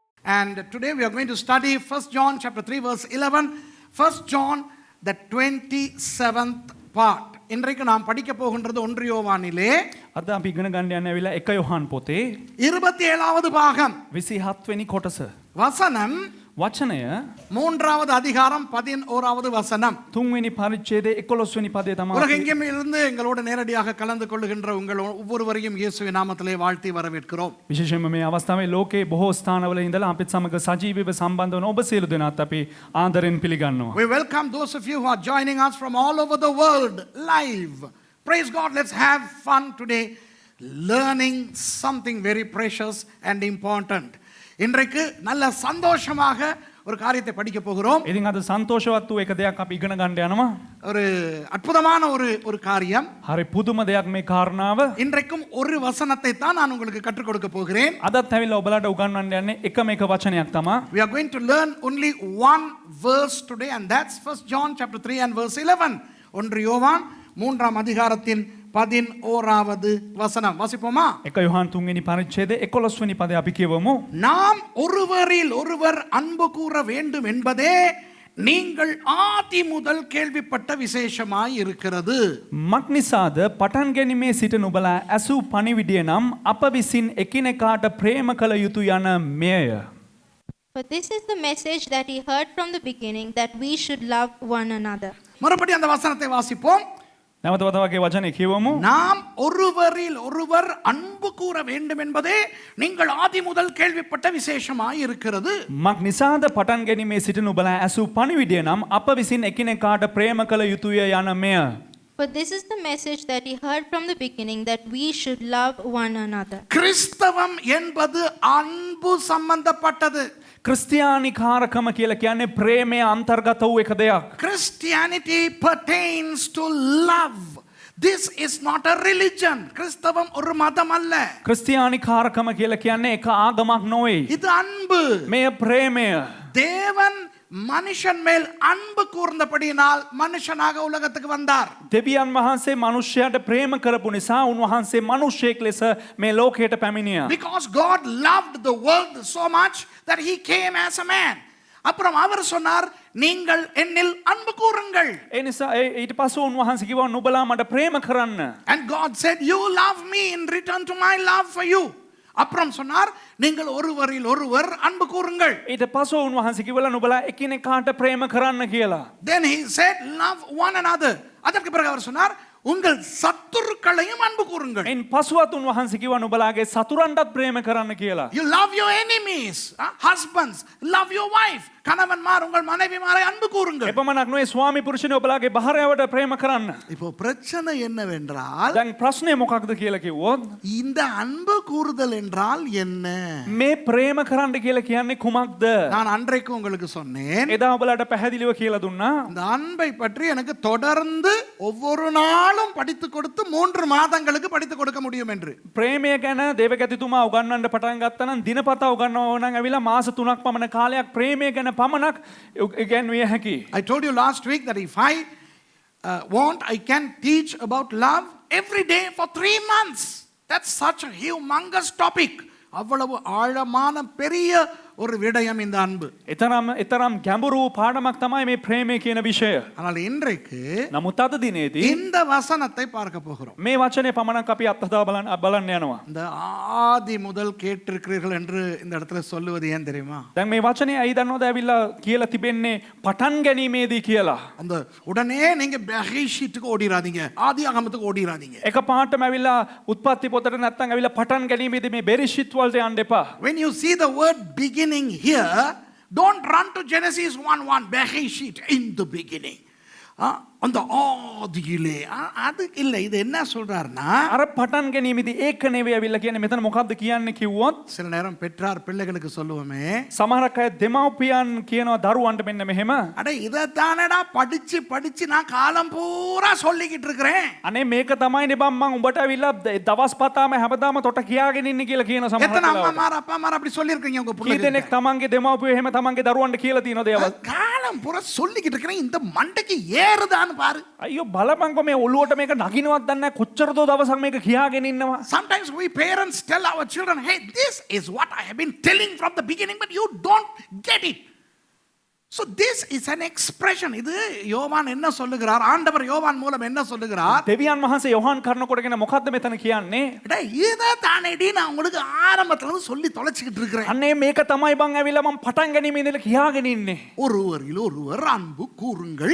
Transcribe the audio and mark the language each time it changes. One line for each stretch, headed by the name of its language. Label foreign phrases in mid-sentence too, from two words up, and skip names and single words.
English: And today we are going to study 1 John chapter 3 verse 11. 1 John the 27th part.
Tamil: இன்றைக்கு நாம் படிக்க போகின்றது 1 யோவானிலே
Sinhala: අද අපි ඉගෙන ගන්න යන්නේ ඇවිල්ලා 1 යොහන් පොතේ
Tamil: 27வது பாகம்
Sinhala: 27 වෙනි කොටස.
Tamil: வசனம்
Sinhala: වචනය
Tamil: 3வது அதிகாரம் 11வது வசனம்.
Sinhala: 3 වෙනි පරිච්ඡේදයේ 11 වෙනි පදය තමයි.
Tamil: உலகெங்கிலும் இருந்து எங்களோடு நேரடியாக கலந்து கொள்ளுகின்ற உங்கள் ஒவ்வொருவரையும் இயேசுவின் நாமத்திலே வாழ்த்தி வரவேற்கிறோம்.
Sinhala: විශේෂයෙන්ම මේ අවස්ථාවේ ලෝකේ බොහෝ ස්ථානවල ඉඳලා අපිත් සමග සජීවීව සම්බන්ධ වන ඔබ සියලු දෙනාත් අපි ආදරෙන් පිළිගන්නවා.
English: We welcome those of you who are joining us from all over the world live. Praise God. Let's have fun today learning something very precious and important.
Tamil: இன்றைக்கு நல்ல சந்தோஷமாக ஒரு காரியத்தை படிக்க போகிறோம்.
Sinhala: ඉතින් අද සන්තෝෂවත් වූ එක දෙයක් අපි ඉගෙන ගන්න යනවා.
Tamil: ஒரு அற்புதமான ஒரு காரியம்.
Sinhala: හරි පුදුම දෙයක් මේ කාරණාව.
Tamil: இன்றைக்கும் ஒரு வசனத்தை தான் நான் உங்களுக்கு கற்றுக் கொடுக்க போகிறேன்.
Sinhala: අදත් ඇවිල්ලා ඔබලාට උගන්වන්න යන්නේ එකම එක වචනයක් තමයි.
English: We are going to learn only one verse today, and that's 1 John chapter 3 and verse 11.
Tamil: 1 யோவான் 3ஆம் அதிகாரத்தின் 11வது வசனம். வாசிப்போமா?
Sinhala: 1 යොහන් 3 වෙනි පරිච්ඡේදයේ 11 වෙනි පදය අපි කියවමු.
Tamil: நாம் ஒருவரில் ஒருவர் அன்பு கூற வேண்டும் என்பதே நீங்கள் ஆதி முதல் கேள்விப்பட்ட விசேஷமாய் இருக்கிறது.
Sinhala: මක් නිසාද පටන් ගැනීමේ සිට නුඹලා ඇසූ පණිවිඩය නම් අප විසින් එකිනෙකාට ප්‍රේම කළ යුතු යන මෙය.
English: For this is the message that he heard from the beginning, that we should love one another.
Tamil: மறுபடியும் அந்த வசனத்தை வாசிப்போம்.
Sinhala: නැවත වතාවගේ වචනේ කියවමු.
Tamil: நாம் ஒருவரில் ஒருவர் அன்பு கூற வேண்டும் என்பதே நீங்கள் ஆதி முதல் கேள்விப்பட்ட விசேஷமாய் இருக்கிறது.
Sinhala: මක් නිසාද පටන් ගැනීමේ සිට නුඹලා ඇසූ පණිවිඩය නම් අප විසින් එකිනෙකාට ප්‍රේම කළ යුතුය යන මෙය.
English: For this is the message that he heard from the beginning, that we should love one another.
Tamil: கிறிஸ்தவம் என்பது அன்பு சம்பந்தப்பட்டது.
Sinhala: ක්‍රිස්තියානි කාරකම කියලා කියන්නේ ප්‍රේමය අන්තර්ගත වූ එක දෙයක්.
English: Christianity pertains to love. This is not a religion.
Tamil: கிறிஸ்தவம் ஒரு மதம் அல்ல.
Sinhala: ක්‍රිස්තියානි කාරකම කියලා කියන්නේ එක ආගමක් නොවේ.
Tamil: இது அன்பு.
Sinhala: මෙය ප්‍රේමය.
Tamil: தேவன் மனுஷன் மேல் அன்பு கூர்ந்தபடியினால் மனுஷனாக உலகத்துக்கு வந்தார்.
Sinhala: දෙවියන් වහන්සේ මනුෂ්‍යයාට ප්‍රේම කරපු නිසා උන්වහන්සේ මනුෂ්‍යයෙක් ලෙස මේ ලෝකයට පැමිණියා.
English: Because God loved the world so much that he came as a man.
Tamil: அப்புறம் அவர் சொன்னார், நீங்கள் என்னில் அன்பு கூறுங்கள்.
Sinhala: ඒ නිසා ඊට පස්සේ උන්වහන්සේ කිව්වා නුඹලා මට ප්‍රේම කරන්න.
English: And God said, you love me in return to my love for you.
Tamil: அப்புறம் சொன்னார், நீங்கள் ஒருவரில் ஒருவர் அன்பு கூறுங்கள்.
Sinhala: ඊට පස්සේ උන්වහන්සේ කිව්වලා නුඹලා එකිනෙකාට ප්‍රේම කරන්න කියලා.
English: Then he said, love one another. அதற்கு பிறகு அவர் சொன்னார், உங்கள் சத்துருக்களையும் அன்பு கூறுங்கள். එන් පසුවත් උන්වහන්සේ කිව්වා නුඹලාගේ සතුරන්ටත් ප්‍රේම කරන්න කියලා. You love your enemies. Husbands, love your wife.
Tamil: கணவன்மார் உங்கள் மனைவிமாரை அன்பு கூறுங்கள்.
Sinhala: එපමණක් නෙවෙයි ස්වාමි පුරුෂයනි ඔබලාගේ භාර්යාවට ප්‍රේම කරන්න.
Tamil: இப்போ பிரச்சனை என்னவென்றால்,
Sinhala: දැන් ප්‍රශ්නේ මොකක්ද කියලා කිව්වොත්
Tamil: இந்த அன்பு கூறுதல் என்றால் என்ன?
Sinhala: මේ ප්‍රේම කරන්න කියලා කියන්නේ කුමක්ද?
Tamil: நான் அன்றைக்கு உங்களுக்கு சொன்னேன்,
Sinhala: එදා ඔබලාට පැහැදිලිව කියලා දුන්නා.
Tamil: இந்த அன்பை பற்றி எனக்கு தொடர்ந்து ஒவ்வொரு நாளும் படித்து கொடுத்து 3 மாதங்களுக்கு படித்து கொடுக்க முடியும் என்று.
Sinhala: ප්‍රේමය ගැන දේවගතිතුමා උගන්වන්න පටන් ගත්තා නම් දිනපතා උගන්වනවා නම් ඇවිල්ලා මාස 3ක් පමණ කාලයක් ප්‍රේමය ගැන පමණක් ඉගෙනවිය හැකියි.
English: I told you last week that if I want, I can teach about love every day for 3 months. That's such a humongous topic.
Tamil: அவ்வளவு ஆழமான பெரிய ஒரு விடயம் இந்த அன்பு.
Sinhala: එතරම් ගැඹුරු පාඩමක් තමයි මේ ප්‍රේමය කියන විෂය.
Tamil: ஆனால் இன்றைக்கு
Sinhala: නමුත් අද දිනේදී
Tamil: இந்த வசனத்தை பார்க்க போகிறோம்.
Sinhala: මේ වචනේ පමණක් අපි අත්හදා බලන්න යනවා.
Tamil: இந்த ஆதி முதல் கேட்டிருக்கிறீர்கள் என்று இந்த இடத்துல சொல்லுவது ஏன் தெரியுமா?
Sinhala: දැන් මේ වචනේ ඇයි දන්නවද ඇවිල්ලා කියලා තිබෙන්නේ පටන් ගැනීමේදී කියලා.
Tamil: அந்த உடனே நீங்க பெஹிஷிட்டுக்கு ஓடிராதீங்க, ஆதியாகமத்துக்கு ஓடிராதீங்க.
Sinhala: එක පාටම ඇවිල්ලා උත්පත්ති පොතට නැත්තම් ඇවිල්ලා පටන් ගැනීමේදී මේ බෙරිෂිත් වලට යන්න එපා.
English: When you see the word beginning here, don't run to Genesis 1:1, Bereshit, in the beginning.
Tamil: அந்த ஆதியிலே அது இல்ல. இது என்ன சொல்றாருன்னா,
Sinhala: අර පටන් ගැනීමේදී ඒක නෙවෙයි ඇවිල්ලා කියන්නේ. මෙතන මොකක්ද කියන්නේ කිව්වොත්
Tamil: சில நேரம் பெற்றார் பிள்ளைகளுக்கு சொல்லுவோமே,
Sinhala: සමහරක් අය දෙමව්පියන් කියනවා දරුවන්ට මෙන්න මෙහෙම,
Tamil: அட இதத்தானடா படிச்சு படிச்சு நான் காலம் பூரா சொல்லிக்கிட்டு இருக்கிறேன்.
Sinhala: අනේ මේක තමයි නේ බම් මං උඹට ඇවිල්ලා දවස් පතාම හැමදාම තොට කියාගෙන ඉන්නේ කියලා කියන සමහරක්
Tamil: எத்தனை
Sinhala: වෙලාවට.
Tamil: அம்மாமார் அப்பா அம்மார் அப்படி சொல்லி இருக்கீங்க உங்க
Sinhala: කී
Tamil: பிள்ளைகளுக்கு?
Sinhala: දෙනෙක් තමන්ගේ දෙමව්පියෝ එහෙම තමන්ගේ දරුවන්ට කියලා තියෙනවද ඒවා?
Tamil: காலம் நேரம் பூரா சொல்லிக்கிட்டு இருக்கிறேன் இந்த மண்டைக்கு ஏறுதான்னு பாரு.
Sinhala: අයියෝ බලපංකො මේ ඔළුවට මේක නගිනවත් දන්නේ නැහැ. කොච්චරදෝ දවසක් මේක කියාගෙන ඉන්නවා.
English: Sometimes we parents tell our children, hey, this is what I have been telling from the beginning, but you don't get it. So this is an expression.
Tamil: இது யோவான் என்ன சொல்லுகிறார்? ஆண்டவர் யோவான் மூலம் என்ன சொல்லுகிறார்?
Sinhala: දෙවියන් වහන්සේ යොහාන් කරනකොටගෙන මොකද්ද මෙතන කියන්නේ?
Tamil: டேய் இத தானேடி நான் உங்களுக்கு ஆரம்பத்துல இருந்து சொல்லி தொலைச்சிட்டு இருக்கிறேன்.
Sinhala: අන්නේ මේක තමයි බං ඇවිල්ලා මම පටන් ගැනීම ඉඳලා කියාගෙන ඉන්නේ.
Tamil: ஒருவரில் ஒருவர் அன்பு கூறுங்கள்.